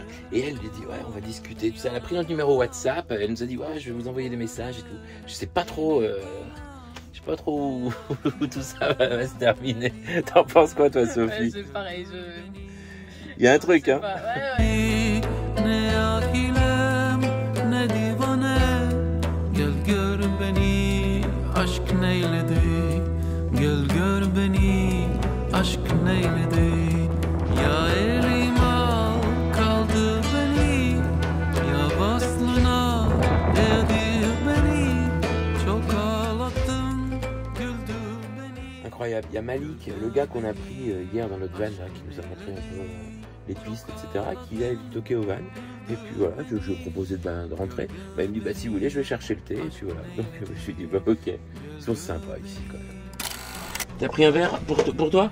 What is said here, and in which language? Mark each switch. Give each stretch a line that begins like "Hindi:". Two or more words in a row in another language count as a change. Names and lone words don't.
French: Et elle lui dit ouais on va discuter. Tout ça. Elle a pris notre numéro WhatsApp. Elle nous a dit ouais je vais vous envoyer des messages et tout. Je sais pas trop où tout ça va se terminer. T'en penses quoi toi Sophie? C'est pareil. Il y a un truc hein. Ouais.
Turkish: Aşk neyledi, gel gör beni, aşk neyledi. Ya elim al kaldı beni, ya baslına değdi beni, çok ağlattın, güldü beni.
French: Incroyable, il y a Malik, le gars qu'on a pris hier dans notre van, là, qui nous a montré un peu les pistes, etc., qui a toqué au van. Et puis voilà, je lui ai proposé de rentrer. Bah, il me dit bah si vous voulez je vais chercher le thé. Et puis voilà. Donc je lui ai dit bah ok. Ils sont sympas ici quand même. T'as pris un verre pour toi?